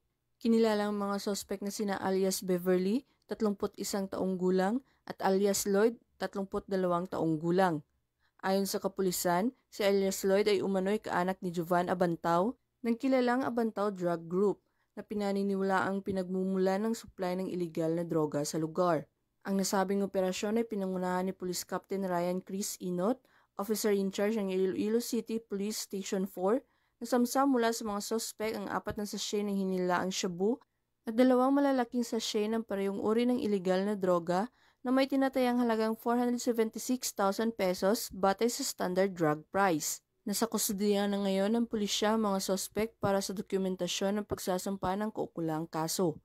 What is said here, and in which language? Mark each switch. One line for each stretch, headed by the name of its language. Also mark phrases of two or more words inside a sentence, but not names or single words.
Filipino: Kinilala ang mga sospek na sina alias Beverly, 31 taong gulang, at alias Lloyd, 32 taong gulang. Ayon sa kapulisan, si alias Lloyd ay umano'y kaanak ni Jovan Abantaw ng kilalang Abantaw Drug Group na pinaniniwala ang pinagmumula ng supply ng iligal na droga sa lugar. Ang nasabing operasyon ay pinangunahan ni Police Captain Ryan Chris Inot,
English: Officer in Charge
Filipino: ng Iloilo City Police Station 4, nasamsam mula sa mga sospek ang 4 na sachet ng hinilaang shabu at 2 malalaking sachet ng parehong uri ng iligal na droga na may tinatayang halagang 476,000 pesos batay sa
English: standard drug price.
Filipino: Nasa kustudiya na ngayon ng pulisya ang mga sospek para sa dokumentasyon ng pagsasampa ng kaukulang kaso.